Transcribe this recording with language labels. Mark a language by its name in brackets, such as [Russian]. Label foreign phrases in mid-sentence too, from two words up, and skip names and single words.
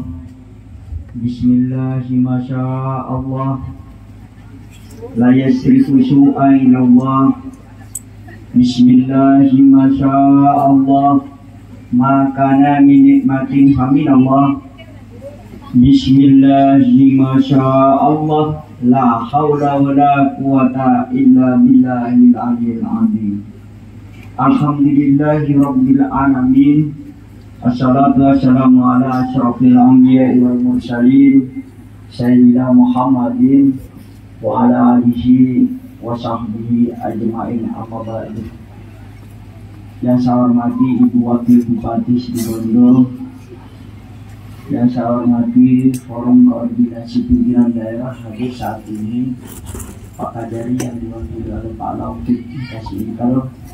[Arabic] بسم الله ما شاء الله لا يصرف السوء إلا الله. بسم الله ما شاء الله ما كان من نعمة فمن الله. بسم الله ما شاء الله لا حول ولا قوة إلا بالله العلي العظيم. الحمد لله رب العالمين. الصلاة والسلام على أشرف الأنبياء والمرسلين سيدنا محمد وعلى آله وصحبه أجمعين أما بعد. [Indonesian] Yang saya hormati Ibu Wakil Bupati Situbondo, yang saya hormati Forum Koordinasi Pimpinan Daerah hadir saat ini, Pak Kadari yang diwakili oleh Pak Laufik Kasih Ingkal,